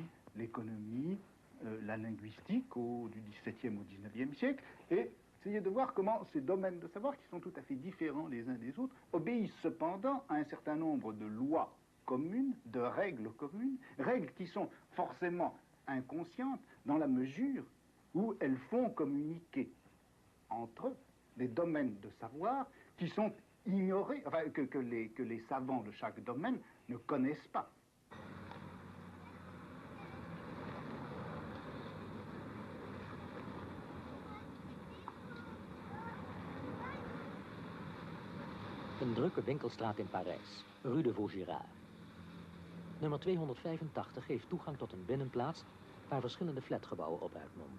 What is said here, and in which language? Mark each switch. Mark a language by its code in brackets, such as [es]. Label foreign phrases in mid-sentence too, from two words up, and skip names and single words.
[fr] l'économie, la linguistique du XVIIe au XIXe siècle, et essayer de voir comment ces domaines de savoir, qui sont tout à fait différents les uns des autres, obéissent cependant à un certain nombre de lois communes, de règles communes, règles qui sont forcément inconscientes dans la mesure où elles font communiquer entre eux des domaines de savoir qui sont ignorés, enfin que les savants de chaque domaine ne connaissent pas. [nl] Een drukke winkelstraat in Parijs, Rue de Vaugirard. Nummer 285 geeft toegang tot een binnenplaats waar verschillende flatgebouwen op uitmonden.